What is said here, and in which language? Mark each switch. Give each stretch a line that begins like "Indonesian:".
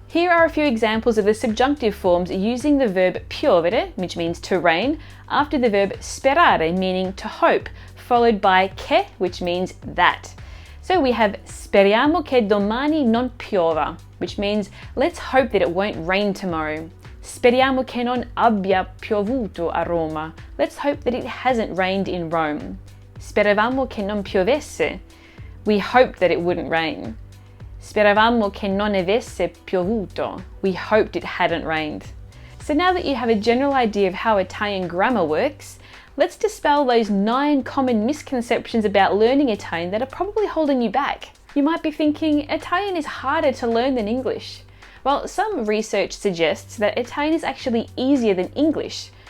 English: Here are a few examples of the subjunctive forms using the verb piovere, which means to rain, after the verb sperare, meaning to hope, followed by che, which means that. So we have
Italian: speriamo che domani non piova,
English: which means let's hope that it won't rain tomorrow.
Italian: Speriamo che non abbia piovuto a Roma.
English: Let's hope that it hasn't rained in Rome.
Italian: Speravamo che non piovesse.
English: We hoped that it wouldn't rain.
Italian: Speravamo che non avesse piovuto.
English: We hoped it hadn't rained. So now that you have a general idea of how Italian grammar works, let's dispel those 9 common misconceptions about learning Italian that are probably holding you back. You might be thinking, Italian is harder to learn than English. Well, some research suggests that Italian is actually easier than English.